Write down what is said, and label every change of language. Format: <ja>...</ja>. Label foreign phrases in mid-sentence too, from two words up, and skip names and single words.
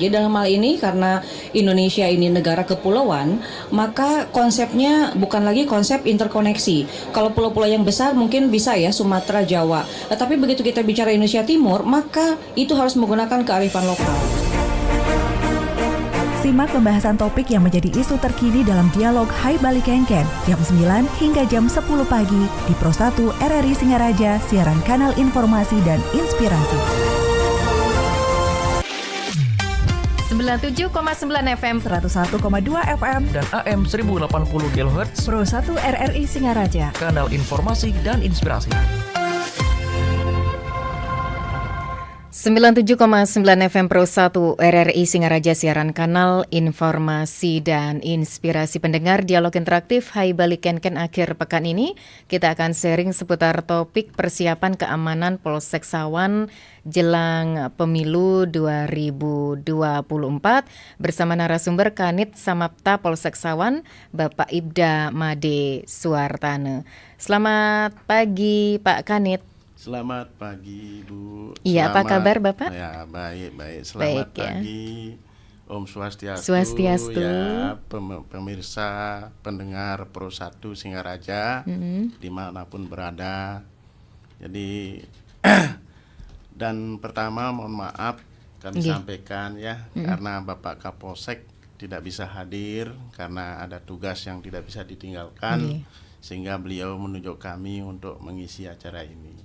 <id>Jadi dalam hal ini karena Indonesia ini negara kepulauan, maka konsepnya bukan lagi konsep interkoneksi. Kalau pulau-pulau yang besar mungkin bisa ya Sumatera, Jawa. Tapi begitu kita bicara Indonesia Timur, maka itu harus menggunakan kearifan lokal. Simak pembahasan topik yang menjadi isu terkini dalam dialog Hai Bali Kenken jam 9 hingga jam 10 pagi di Pro 1 RRI Singaraja, siaran kanal informasi dan inspirasi. 97,9 FM, 101,2 FM, dan AM 1080 kHz Pro 1 RRI Singaraja, kanal informasi dan inspirasi. 97,9 FM Pro 1 RRI Singaraja, siaran kanal informasi dan inspirasi. Pendengar dialog interaktif Hai Bali Kenken akhir pekan ini kita akan sharing seputar topik persiapan keamanan Polsek Sawan jelang pemilu 2024 bersama narasumber Kanit Samapta Polsek Sawan Bapak Ibda Made Suartana. Selamat pagi Pak Kanit. Selamat pagi, Bu. Iya, apa kabar Bapak? Ya, baik. Selamat baik, ya. pagi. Om Swastiastu. Swastiastu. Ya, pemirsa, pendengar Pro 1 Singaraja, dimanapun berada. Jadi, dan pertama mohon maaf kami sampaikan ya, karena Bapak Kapolsek tidak bisa hadir karena ada tugas yang tidak bisa ditinggalkan, sehingga beliau menunjuk kami untuk mengisi acara ini.</id>